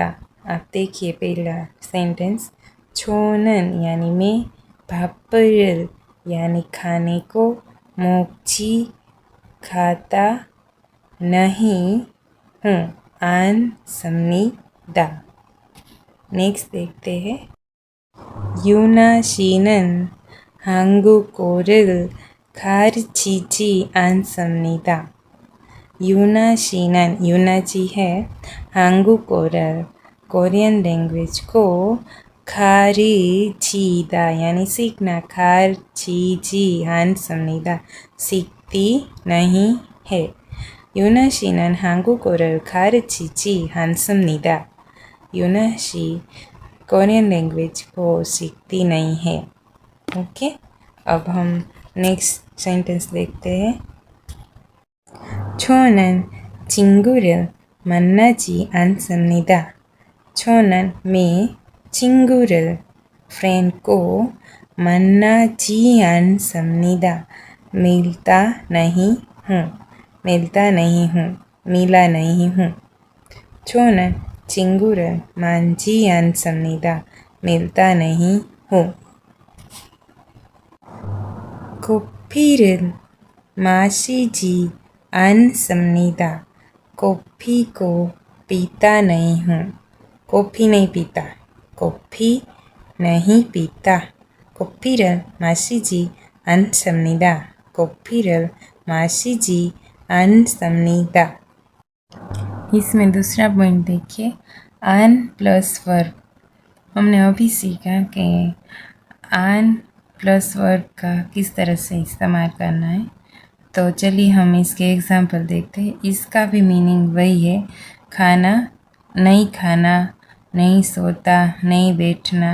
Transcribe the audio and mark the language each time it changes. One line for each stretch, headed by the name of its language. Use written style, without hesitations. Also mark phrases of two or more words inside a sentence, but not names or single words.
Hindi: आप देखिए पहला सेंटेंस, छोनन यानी मैं, पापर यानी खाने को, मोक्ची खाता नहीं हूँ,
Korean: 않 습니다.
Hindi: नेक्स्ट देखते हैं।
Korean: 유나씨는 한국어를 가르치지 않습니다.
Hindi: 유나씨는, 유나जी है 한국어를,
English: Korean language
Hindi: को, 가르치다 यानी सीखना,
Korean: 가르치지 않습니다,
Hindi: सीखती नहीं है।
Korean: 유나씨는 한국어를 가르치지 않습니다.
Hindi: 유나씨
English: Korean language
Hindi: को सीखती नहीं है। ओके, अब हम
English: next sentence
Hindi: देखते हैं।
Korean: 저는 친구를 만나지 않습니다. 저는 मैं 친구를,
Hindi: फ्रेंड को,
Korean: 만나지 않습니다,
Hindi: मिलता नहीं हूँ, मिलता नहीं हूँ, मिला नहीं हूँ।
Korean: 저는 친구를 만나지 않습니다,
Hindi: मिलता नहीं हूँ।
Korean: 커피를 마시지 않습니다,
Hindi: कॉफ़ी को पीता नहीं हूँ, कॉफ़ी नहीं पीता, कॉफ़ी नहीं पीता।
Korean: 커피를 마시지 않습니다, 커피를 마시지 않습니다।
Hindi: इसमें दूसरा पॉइंट देखिए, आन
English: plus verb.
Hindi: हमने अभी सीखा कि आन
English: plus verb
Hindi: का किस तरह से इस्तेमाल करना है। तो चलिए हम इसके एग्जाम्पल देखते हैं। इसका भी मीनिंग वही है, खाना, नहीं सोता, नहीं बैठना।